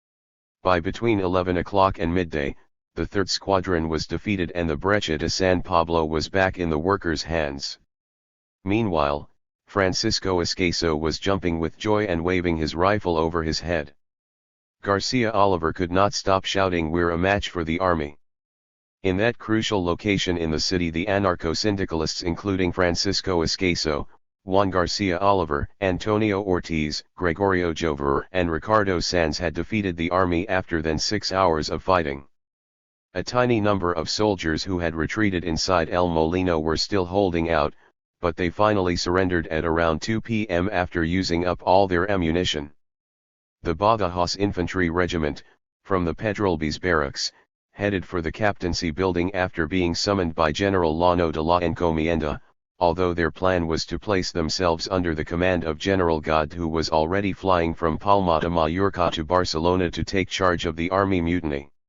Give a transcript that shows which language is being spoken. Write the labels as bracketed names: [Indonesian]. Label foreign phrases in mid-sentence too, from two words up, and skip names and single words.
[English] By between 11 o'clock and midday, the 3rd Squadron was defeated and the Breccia de San Pablo was back in the workers' hands. Meanwhile, Francisco Escaso was jumping with joy and waving his rifle over his head. Garcia Oliver could not stop shouting, "We're a match for the army." In that crucial location in the city, the anarcho-syndicalists including Francisco Escaso, Juan Garcia Oliver, Antonio Ortiz, Gregorio Jover and Ricardo Sanz had defeated the army after then 6 hours of fighting. A tiny number of soldiers who had retreated inside El Molino were still holding out, but they finally surrendered at around 2 p.m. after using up all their ammunition. The Badajoz Infantry Regiment, from the Pedralbes barracks, headed for the captaincy building after being summoned by General Llano de la Encomienda, although their plan was to place themselves under the command of General God, who was already flying from Palma de Mallorca to Barcelona to take charge of the army mutiny.